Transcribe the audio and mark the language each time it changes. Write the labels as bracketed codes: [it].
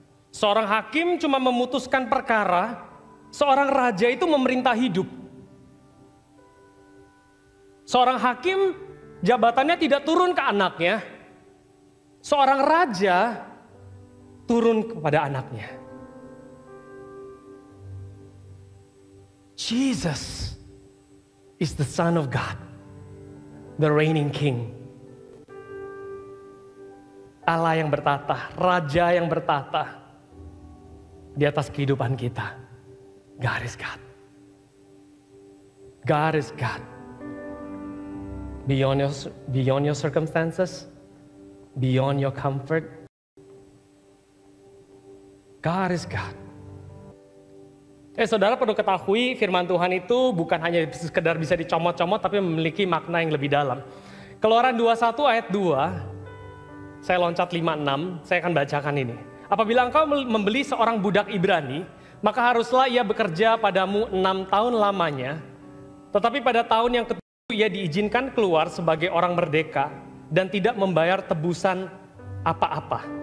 [id] Seorang hakim cuma memutuskan perkara, seorang raja itu memerintah hidup. Seorang hakim jabatannya tidak turun ke anaknya, seorang raja turun kepada anaknya. [en] Jesus is the Son of God, the reigning King. [id] Allah yang bertata, Raja yang bertata di atas kehidupan kita. [en] God is God. God is God. Beyond your circumstances, beyond your comfort, God is God. [id] Saudara perlu ketahui firman Tuhan itu bukan hanya sekedar bisa dicomot-comot, tapi memiliki makna yang lebih dalam. Keluaran 21 ayat 2, saya loncat 5-6, saya akan bacakan ini. Apabila engkau membeli seorang budak Ibrani, maka haruslah ia bekerja padamu 6 tahun lamanya, tetapi pada tahun yang ke-7 ia diizinkan keluar sebagai orang merdeka dan tidak membayar tebusan apa-apa.